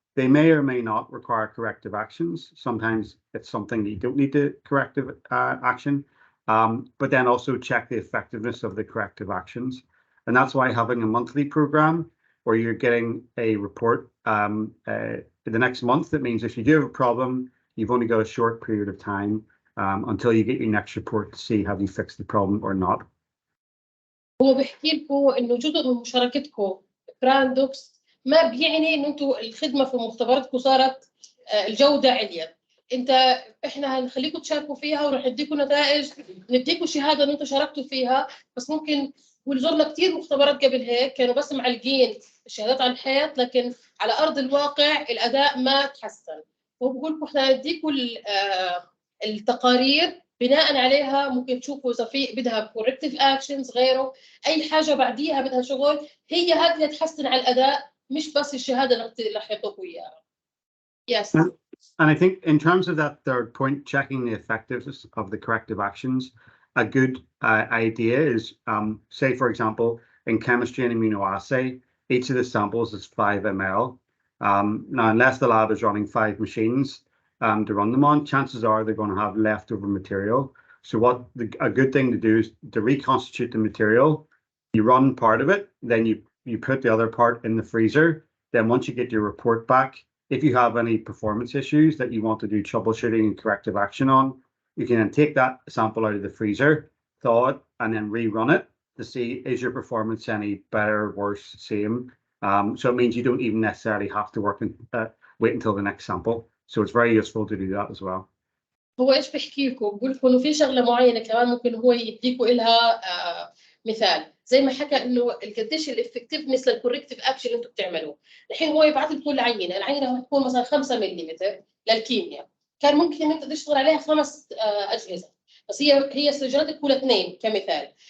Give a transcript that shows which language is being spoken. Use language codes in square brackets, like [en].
[en] They may or may not require corrective actions. Sometimes it's something that you don't need to corrective action, but then also check the effectiveness of the corrective actions. And that's why having a monthly program where you're getting a report the next month, that means if you do have a problem, you've only got a short period of time until you get your next report to see have you fixed the problem or not. [ar] هو بيحكي لكم انه جزء من مشاركتكم براندوكس ما بيعني انه انتم الخدمه في مختبراتكم صارت الجوده عليا. احنا هنخليكم تشاركوا فيها وراح نديكم نتائج، نديكم شهاده ان انتم شاركتوا فيها، بس ممكن وزرنا كثير مختبرات قبل هيك كانوا بس معلقين الشهادات على الحيط، لكن على ارض الواقع الاداء ما تحسن. هو بقول لكم احنا نديكم التقارير بناء عليها ممكن تشوفوا اذا في بدها كوركتيف اكشنز غيره، اي حاجه بعديها بدها شغل، هي هذه اللي تحسن على الاداء، مش بس الشهاده اللي حيعطوكوا اياها. [en] Yes. And I think in terms of that third point, checking the effectiveness of the corrective actions, a good idea is, say, for example, in chemistry and immunoassay, each of the samples is 5 ml. Now, unless the lab is running 5 machines to run them on, chances are they're going to have leftover material. So a good thing to do is to reconstitute the material. You run part of it, then you put the other part in the freezer. Then once you get your report back, if you have any performance issues that you want to do troubleshooting and corrective action on, you can then take that sample out of the freezer, thaw it, and then rerun it to see is your performance any better, worse, same. So it means you don't even necessarily have to wait until the next sample. So it's very useful to do that as well. [ar] هو ايش بحكي لكم؟ بقول لكم انه في شغله معينه كمان ممكن هو يديكم لها مثال، زي ما حكى انه قديش الافكتفنس للكوركتيف اكشن اللي انتم بتعملوه. الحين هو يبعث لكم العينه هتكون مثلا 5 ملم للكيمياء، كان ممكن ان انت تشتغل عليها 5 اجهزه، بس هي سجلت كل 2 كمثال.